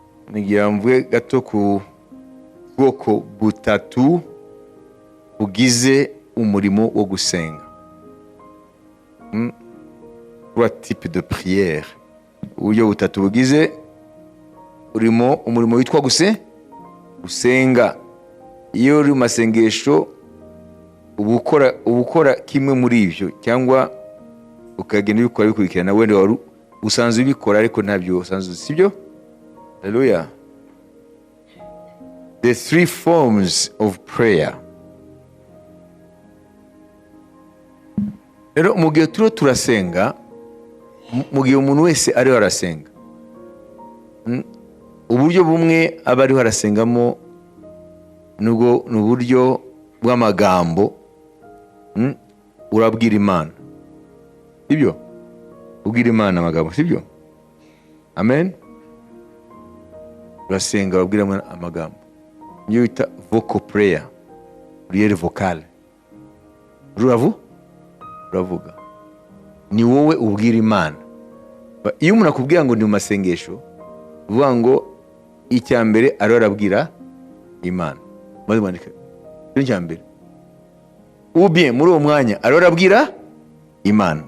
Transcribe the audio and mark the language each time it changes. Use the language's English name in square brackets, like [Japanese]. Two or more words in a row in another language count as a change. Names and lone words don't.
[Rundi] nigira mvuge gato ku bwoko butatu bugize umurimo wo gusenga. [French] Trois types de prière. [Rundi] Uburyo butatu bugize umurimo witwa gusenga. Iyo uri mu masengesho ubukora kimwe muri ivyo cyangwa ukagenda ubikora bikurikirana, wenda wari usanzwe ubikora ariko ntabyo usanzwe, sibyo? Hallelujah. [English] The three forms of prayer. [Rundi] Rero mu gihe turasenga, mu gihe umuntu wese ariho arasenga, uburyo bumwe aba ariho arasengamo nubwo n'uburyo bw'amagambo, urabwira Imana, sibyo? Ubwira Imana amagambo, sibyo? Amen. Urasenga urabwira amagambo, niyo bita [English] vocal prayer, [French] prière vocale. [Rundi] Uravuga, ni wowe ubwira Imana. Iyo umuntu akubwira ngo ni mu masengesho, uvuga ngo icya mbere ariho arabwira Imana. Maze mwandika icya mbere, ubye muri uwo mwanya ariho arabwira Imana.